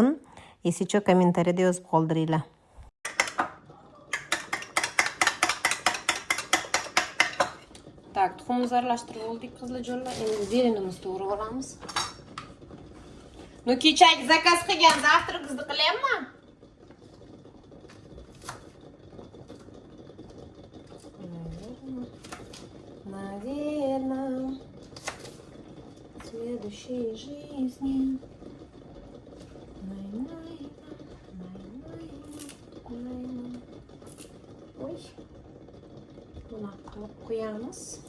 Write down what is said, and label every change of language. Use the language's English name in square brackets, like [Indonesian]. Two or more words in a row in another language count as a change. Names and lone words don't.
[Uzbek] Esicho kommentariyada yozib qoldiringlar. Так, tuxumimizni aralashtirib oldik qizlarjonlar. Endi zelinimizni to'g'rab olamiz. Ну, kechagi zakaz qilgan zavtrakingizni qilyapman. [Russian] Наверное, в следующей жизни. Ой, [Uzbek] bunaqa qilib qo'yamiz.